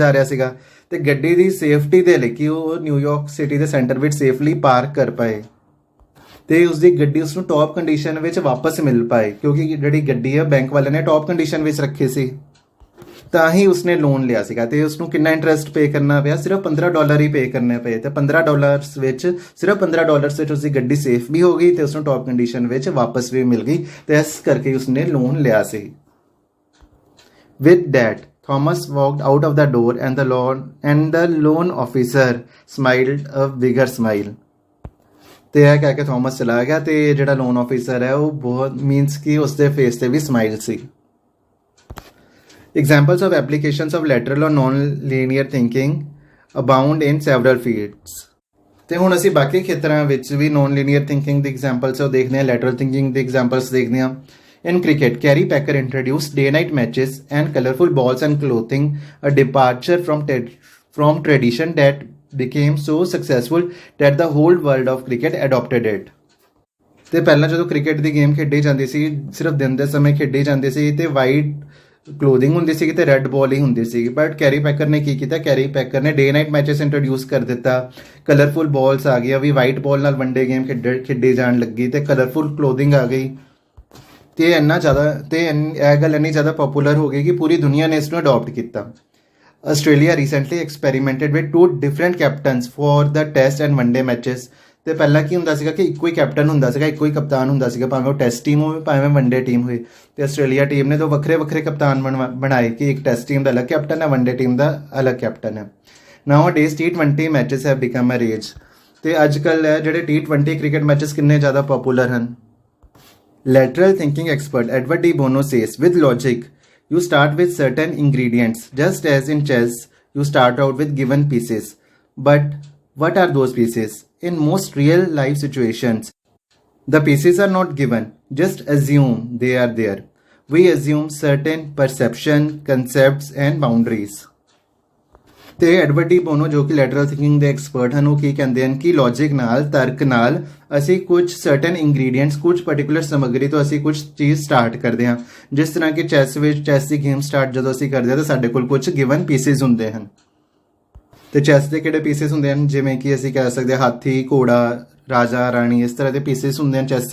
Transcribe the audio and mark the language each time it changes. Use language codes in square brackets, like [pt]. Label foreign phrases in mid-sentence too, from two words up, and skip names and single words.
[pa] ਜਾ ਰਿਹਾ ਸੀਗਾ ਤੇ ਗੱਡੀ ਦੀ ਸੇਫਟੀ ਦੇ ਲਈ ਕਿ ਉਹ ਨਿਊਯਾਰਕ ਸਿਟੀ ਦੇ ਸੈਂਟਰ ਵਿੱਚ [en] safely park [pa] ਕਰ ਪਾਏ ਤੇ ਉਸਦੀ ਗੱਡੀ ਉਸਨੂੰ [en] top condition [pa] ਵਿੱਚ ਵਾਪਸ ਮਿਲ ਪਾਏ ਕਿਉਂਕਿ ਜਿਹੜੀ ਗੱਡੀ ਹੈ ਬੈਂਕ ਵਾਲਿਆਂ ਨੇ [en] top condition [pa] ਵਿੱਚ ਰੱਖੀ ਸੀ ਤਾਂ ਹੀ ਉਸਨੇ ਲੋਨ ਲਿਆ ਸੀਗਾ ਤੇ ਉਸਨੂੰ ਕਿੰਨਾ [en] interest pay [pa] ਕਰਨਾ ਪਿਆ ਸਿਰਫ $15 ਹੀ ਪੇ ਕਰਨੇ ਪਏ ਤੇ $15 ਵਿੱਚ ਸਿਰਫ $15 ਵਿੱਚ ਉਸਦੀ ਗੱਡੀ ਸੇਫ ਵੀ ਹੋ ਗਈ ਤੇ ਉਸਨੂੰ [en] top condition [pa] ਵਿੱਚ ਵਾਪਸ ਵੀ ਮਿਲ ਗਈ ਤੇ ਇਸ ਕਰਕੇ ਉਸਨੇ ਲੋਨ ਲਿਆ ਸੀ। [en] With that, Thomas walked out of the door and the loan officer smiled a bigger smile. [pa] ਤੇ ਇਹ ਕਹਿ ਕੇ ਥੋਮਸ ਚਲਾ ਗਿਆ ਤੇ ਜਿਹੜਾ [en] loan officer [pa] ਹੈ ਉਹ ਬਹੁਤ ਮੀਨਸ ਕਿ ਉਸਦੇ ਫੇਸ ਤੇ ਵੀ ਸਮਾਈਲ ਸੀ। [en] Examples of applications of lateral or non-linear thinking abound in several fields. [pa] ਤੇ ਹੁਣ ਅਸੀਂ ਬਾਕੀ ਖੇਤਰਾਂ ਵਿੱਚ ਵੀ [en] non-linear thinking [pa] ਦੀ ਐਗਜ਼ਾਮਪਲਸ ਉਹ ਦੇਖਦੇ ਹਾਂ, [en] lateral thinking [pa] ਦੀ ਐਗਜ਼ਾਮਪਲਸ ਦੇਖਦੇ ਹਾਂ। [en] In cricket, Gary Packer introduced day-night matches and colorful balls and clothing, a departure from tradition that became so successful that the whole world of cricket adopted it. [pa] ਤੇ ਪਹਿਲਾਂ ਜਦੋਂ ਕ੍ਰਿਕਟ ਦੀ ਗੇਮ ਖੇਡੀ ਜਾਂਦੀ ਸੀ ਸਿਰਫ ਦਿਨ ਦੇ ਸਮੇਂ ਖੇਡੀ ਜਾਂਦੀ ਸੀ ਤੇ [en] white clothing [pa] ਹੁੰਦੀ ਸੀ ਤੇ [en] red ball [pa] ਹੀ ਹੁੰਦੀ ਸੀ ਬਟ ਕੈਰੀ ਪੈਕਰ ਨੇ ਕੀ ਕੀਤਾ ਕੈਰੀ ਪੈਕਰ ਨੇ [en] day night matches introduce [pa] ਕਰ ਦਿੱਤਾ [en] colourful balls [pa] ਆ ਗਈਆਂ ਵੀ [en] white ball [pa] ਨਾਲ [en] one-day game [pa] ਖੇਡੀ ਜਾਣ ਲੱਗੀ ਤੇ [en] colourful clothing [pa] ਆ ਗਈ ਤੇ ਇੰਨਾ ਜ਼ਿਆਦਾ ਤੇ ਇਹ ਗੱਲ ਇੰਨੀ ਜ਼ਿਆਦਾ ਪਪੂਲਰ ਹੋ ਗਈ ਕਿ ਪੂਰੀ ਦੁਨੀਆ ਨੇ ਇਸ ਨੂੰ ਅਡੋਪਟ ਕੀਤਾ। [en] Australia recently experimented with 2 different captains for the test and one day matches. [pa] ਤੇ ਪਹਿਲਾਂ ਕੀ ਹੁੰਦਾ ਸੀਗਾ ਕਿ ਇੱਕੋ ਹੀ ਕੈਪਟਨ ਹੁੰਦਾ ਸੀਗਾ ਇੱਕੋ ਹੀ ਕਪਤਾਨ ਹੁੰਦਾ ਸੀਗਾ ਭਾਵੇਂ ਉਹ [en] test team [pa] ਹੋਵੇ ਭਾਵੇਂ [en] one day team [pa] ਹੋਵੇ ਤੇ ਆਸਟ੍ਰੇਲੀਆ ਟੀਮ ਨੇ ਦੋ ਵੱਖਰੇ ਕਪਤਾਨ ਬਣਾਏ ਕਿ ਇੱਕ [en] test team [pa] ਦਾ ਅਲੱਗ ਕੈਪਟਨ ਹੈ [en] one day team [pa] ਦਾ ਅਲੱਗ ਕੈਪਟਨ ਹੈ। [en] Nowadays T20 matches have become a rage [pa] ਤੇ ਅੱਜ ਕੱਲ੍ਹ ਜਿਹੜੇ [en] T20 cricket matches [pa] ਕਿੰਨੇ ਜ਼ਿਆਦਾ ਪਪੂਲਰ ਹਨ। [en] Lateral thinking expert Edward D. Bono says, with logic, you start with certain ingredients, just as in chess, you start out with given pieces. But what are those pieces? In most real life situations, the pieces are not given, just assume they are there. We assume certain perception, concepts and boundaries. [pa] ਤੇ ਐਡਵਰਡ ਡੀ ਬੋਨੋ ਜੋ ਕਿ [en] lateral thinking [pa] ਦੇ ਐਕਸਪਰਟ ਹਨ ਉਹ ਕੀ ਕਹਿੰਦੇ ਹਨ ਕਿ ਲੌਜਿਕ ਨਾਲ ਤਰਕ ਨਾਲ ਅਸੀਂ ਕੁਝ [en] certain ingredients [pa] ਕੁਝ ਪਾਰਟਿਕੂਲਰ ਸਮੱਗਰੀ ਤੋਂ ਅਸੀਂ ਕੁਝ ਚੀਜ਼ ਸਟਾਰਟ ਕਰਦੇ ਹਾਂ ਜਿਸ ਤਰ੍ਹਾਂ ਕਿ ਚੈਸ ਦੀ ਗੇਮ ਸਟਾਰਟ ਜਦੋਂ ਅਸੀਂ ਕਰਦੇ ਹਾਂ ਤਾਂ ਸਾਡੇ ਕੋਲ ਕੁਝ [en] given pieces [pa] ਹੁੰਦੇ ਹਨ ਤੇ ਚੈਸ ਦੇ ਕਿਹੜੇ ਪੀਸਿਸ ਹੁੰਦੇ ਹਨ ਜਿਵੇਂ ਕਿ ਅਸੀਂ ਕਹਿ ਸਕਦੇ ਹਾਂ ਹਾਥੀ ਘੋੜਾ ਰਾਜਾ ਰਾਣੀ ਇਸ ਤਰ੍ਹਾਂ ਦੇ ਪੀਸਿਸ ਹੁੰਦੇ ਹਨ ਚੈਸ